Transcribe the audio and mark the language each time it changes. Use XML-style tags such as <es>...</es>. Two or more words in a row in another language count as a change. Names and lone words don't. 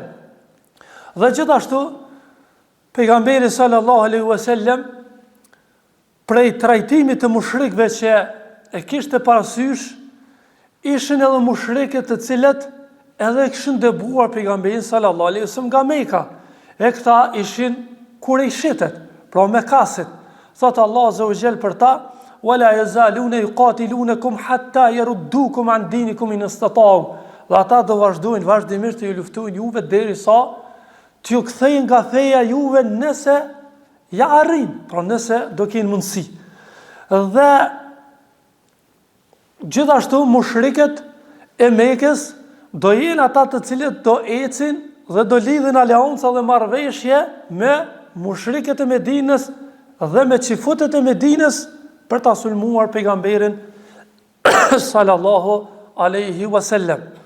<sq>Dhe gjithashtu pejgamberi</sq> <ar>صلى الله عليه وسلم</ar> <sq>prej trajtimit të mushrikëve që e kishte parasysh, ishin edhe mushrikët të cilët edhe kishin dëbuar pejgamberin</sq> <ar>صلى الله عليه وسلم</ar> <sq>nga Mekka. E këta ishin Kurejshitët, pra Mekasit. Thot</sq> <ar>الله عز وجل</ar> <sq>për ta:</sq> <ar>"ولا يزالون يقاتلونكم حتى يردوكم عن دينكم إن استطاعوا."</ar> <sq>Dhe ata do vazhdojnë vazhdimisht të ju luftojnë juve derisa t'ju kthejnë nga feja juve nëse ja arrin, pra nëse do kenë mundësi. Dhe gjithashtu mushrikët e Mekës do jenë ata të cilët do ecin dhe do lidhin aleanca dhe marrëveshje me mushrikët e Medinës dhe me çifutët e Medinës për ta sulmuar pejgamberin</sq> <ar>صلى الله عليه وسلم.</ar>